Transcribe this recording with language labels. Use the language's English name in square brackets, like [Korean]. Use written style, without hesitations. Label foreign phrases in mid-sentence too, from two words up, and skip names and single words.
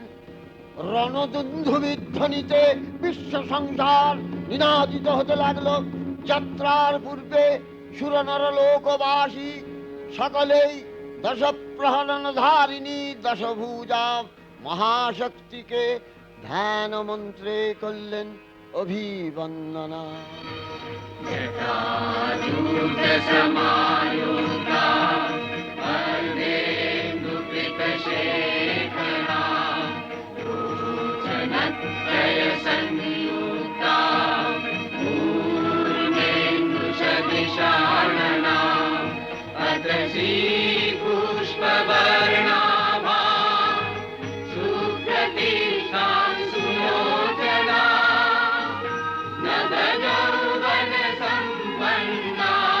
[Bangla] রণদুন্ধুবির ধ্বনিতে বিশ্ব সংসার নিনাদিত হতে লাগলো। যাত্রার পূর্বে সুরনর লোকবাসী সকলেই দশ প্রহরণ ধারিণী দশভুজা মহাশক্তিকে ধ্যান মন্ত্রে করলেন অভিবন্দনা। [Sanskrit] जटाजूटसमायुक्ता वरदेन्दुकृतशेखरा भूषणत्रयसंयुक्ता पूर्णेन्दुसदृशानना अतसी पुष्पवर्णाभा सुप्रतिष्ठां सुलोचना नवयौवनसम्पन्ना